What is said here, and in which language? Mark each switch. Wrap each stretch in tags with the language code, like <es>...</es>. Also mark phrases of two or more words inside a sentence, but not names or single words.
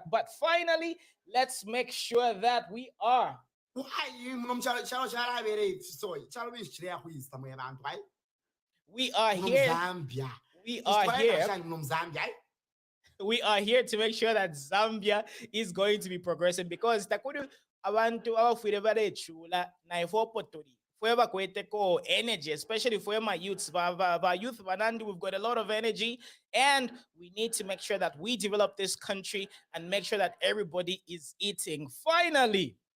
<en>But finally, let's make sure that we are. We are here. We are here. We are here to make sure that Zambia is going to be progressing, because</en> <bem>takudu abantu abafire barechula na ifopotori forever kweteko energy,</bem> <en>especially for my youths, youth vanandi. We've got a lot of energy, and we need to make sure that we develop this country and make sure that everybody is eating. Finally,</en>